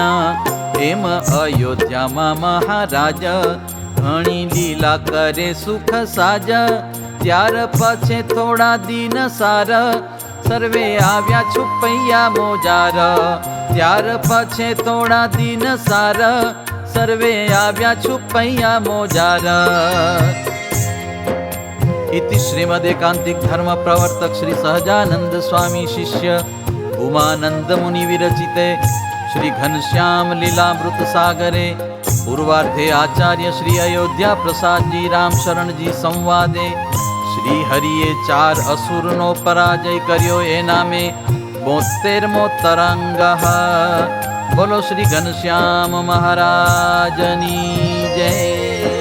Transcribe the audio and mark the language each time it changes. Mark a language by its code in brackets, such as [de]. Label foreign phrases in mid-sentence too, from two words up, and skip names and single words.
[gu] એમ અયોધ્યામાં મહારાજ, ઘણી લીલા કરે સુખ સાજ. ત્યાર પછી થોડા દિન સાર, સર્વે આવ્યા છુપૈયા મોજાર. ત્યાર પછી થોડા દિન સાર, સર્વે આવ્યા છુપૈયા મોજાર. [sa] इति श्रीमदेकांतिक धर्म प्रवर्तक श्री सहजानंद स्वामी शिष्य उमानंद मुनि विरचिते श्री घनश्याम लीलामृत सागरे पूर्वार्धे आचार्य श्री अयोध्या प्रसाद जी राम शरण जी संवादे [gu] શ્રી હરિએ 4 અસુરનો પરાજય કર્યો એ નામે 72મો તરંગ. બોલો શ્રી ઘનશ્યામ મહારાજની જય.